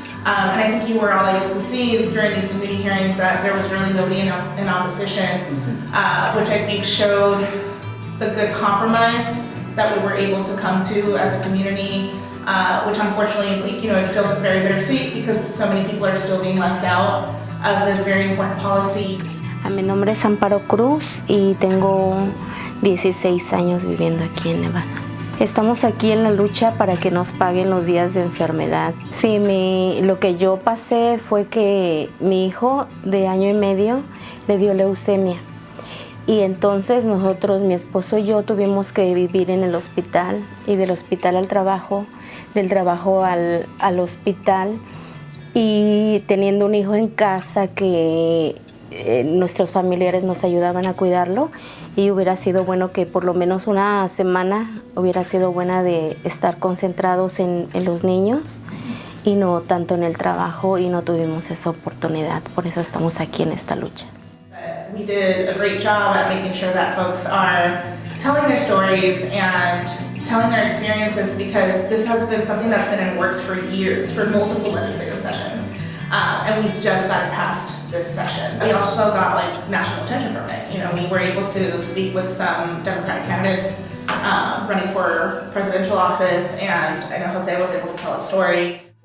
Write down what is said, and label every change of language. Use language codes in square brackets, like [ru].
[en] And I think you were all able to see during these committee hearings that there was really nobody in opposition, which I think showed the good compromise that we were able to come to as a community, which unfortunately, it's still very bittersweet because so many people are still being left out of this very important policy. [es] Mi nombre es Amparo Cruz y tengo 16 años viviendo aquí en Nevada. Estamos aquí en la lucha para que nos paguen los días de enfermedad. Sí, lo que yo pasé fue que mi hijo de año y medio le dio leucemia. Y entonces nosotros, mi esposo y yo, tuvimos que vivir en el hospital y del hospital al trabajo, del trabajo al hospital, y teniendo un hijo en casa que nuestros familiares nos ayudaban a cuidarlo, y hubiera sido bueno que por lo menos una semana hubiera sido buena de estar concentrados en los niños y no tanto en el trabajo, y no tuvimos esa oportunidad. Por eso estamos aquí en esta lucha. [en] We did a great job at making sure that folks are telling their stories and telling their experiences, because this has been something that's been in works for years, for multiple legislative sessions, and we just got it passed this session. We also got national attention from it. We were able to speak with some Democratic candidates running for presidential office, and I know Jose was able to tell a story.